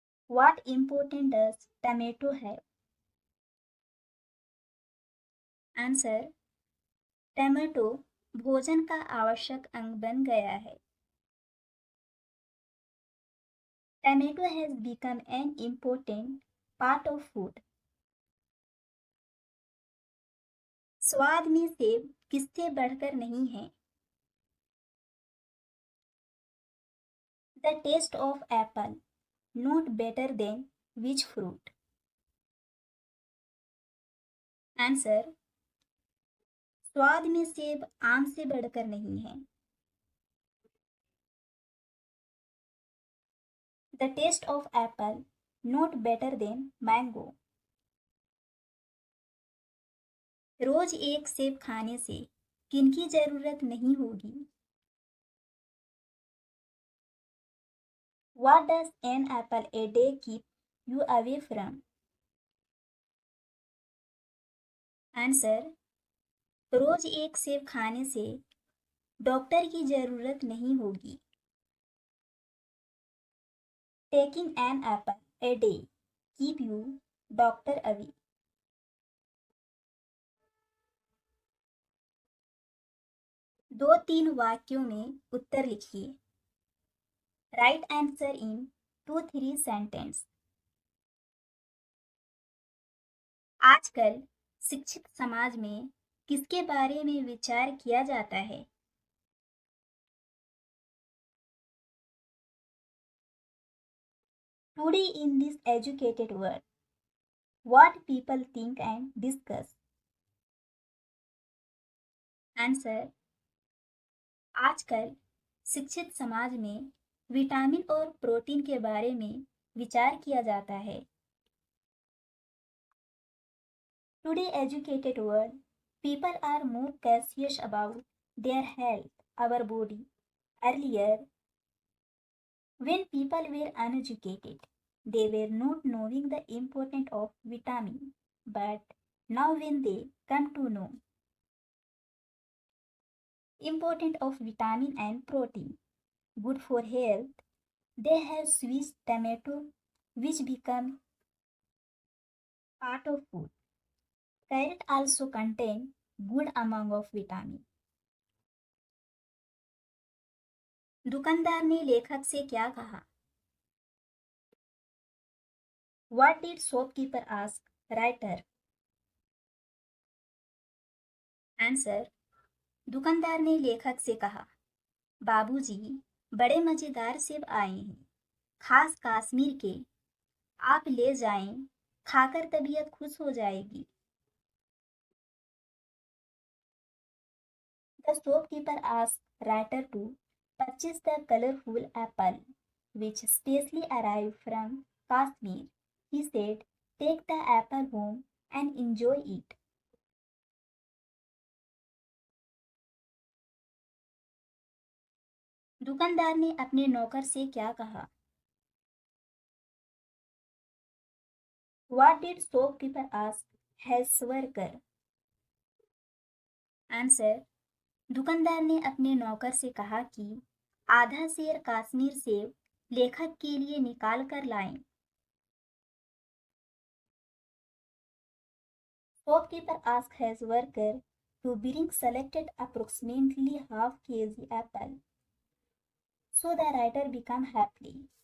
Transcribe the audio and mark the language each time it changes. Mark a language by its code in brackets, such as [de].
[en] What important does tomato have? Answer. [hi] Tomato भोजन का आवश्यक अंग बन गया है. [en] Tomato has become an important part of food. [hi] स्वाद में सेब किससे बढ़कर नहीं है? [en] The taste of apple not better than which fruit? Answer. [hi] स्वाद में सेब आम से बढ़कर नहीं है. [en] The taste of apple not better than mango. [hi] रोज एक सेब खाने से किनकी जरूरत नहीं होगी? [en] What does an apple a day keep you away from? Answer. [hi] रोज एक सेब खाने से डॉक्टर की जरूरत नहीं होगी. [en] Taking an apple a day keep you doctor away. [hi] दो तीन वाक्यों में उत्तर लिखिए. [en] Write answer in 2-3 sentences. [hi] आजकल शिक्षित समाज में किसके बारे में विचार किया जाता है? [en] Today in this educated world, what people think and discuss? Answer. [hi] आजकल शिक्षित समाज में विटामिन और प्रोटीन के बारे में विचार किया जाता है. [en] Today educated world, people are more cautious about their health, our body. Earlier, when people were uneducated, they were not knowing the importance of vitamin, but now when they come to know importance of vitamin and protein, good for health, they have switched tomato, which become part of food. Carrot also contain good amount of vitamin. [hi] दुकानदार ने लेखक से क्या कहा? [en] What did shopkeeper ask writer? [hi] Answer. दुकानदार ने लेखक से कहा, बाबूजी, बड़े मजेदार सेब आए हैं, खास कश्मीर के। आप ले जाएं, खाकर तबीयत खुश हो जाएगी। [en] The shopkeeper asked Ryder to purchase the colorful apple, which specially arrived from Kashmir. He said, "Take the apple home and enjoy it." [hi] दुकानदार ने अपने नौकर से क्या कहा? [en] What did shopkeeper ask his worker? Answer. [hi] दुकानदार ने अपने नौकर से कहा कि आधा सेर कश्मीर सेब लेखक के लिए निकाल कर लाएं। [en] Shopkeeper asked his worker to bring selected approximately half kg apple. So the writer became happy.